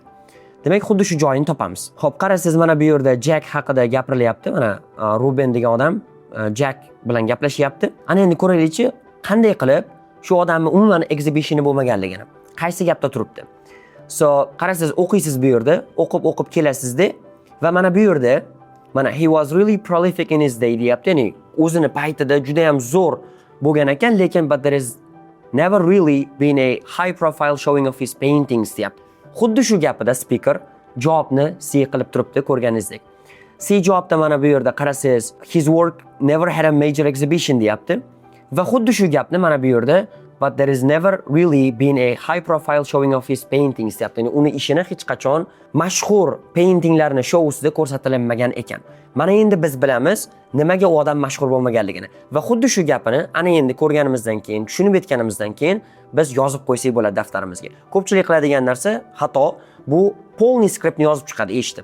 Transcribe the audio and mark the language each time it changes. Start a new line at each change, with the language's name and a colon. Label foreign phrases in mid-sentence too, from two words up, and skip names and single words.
Uzbek: Demak, xuddi shu joyini topamiz. Xo'p, qarasiz, mana bu yerda Jack haqida gapirilyapti. Mana Ruben degan odam Jack bilan gaplashyapti. Ana endi ko'raylikchi, qanday qilib shu odamning umuman exhibitioni bo'lmaganligini. Qaysi gapda turibdi. So, qarasiz, o'qiysiz bu yerda, o'qib kelasizda va mana bu yerda mana
English: he was really prolific in his day
Uzbek: deyapti. Ya'ni o'zini paytida juda ham zo'r bo'lgan ekan, lekin
English: but there is never really been a high profile showing of his paintings
Uzbek: deyapti. Xuddi shu gapida speaker javobni C qilib turibdi, ko'rganingizdek. C javobda mana bu yerda qarasangiz,
English: his work never had a major exhibition deyapti.
Uzbek: Va xuddi shu gapni mana bu yerda
English: but there is never really been a high profile showing of his paintings
Uzbek: deyapti. Ya'ni uni ishini hech qachon mashhur paintinglarni showusida ko'rsatilmagan ekan. Mana endi biz bilamiz nimaga u odam mashhur bo'lmaganligini. Va xuddi shu gapini ana endi ko'rganimizdan keyin, tushunib yetganimizdan keyin biz yozib qo'ysak bo'ladi daftarimizga. Ko'pchilik qiladigan narsa xato, bu polniy skriptni yozib chiqadi eshitib.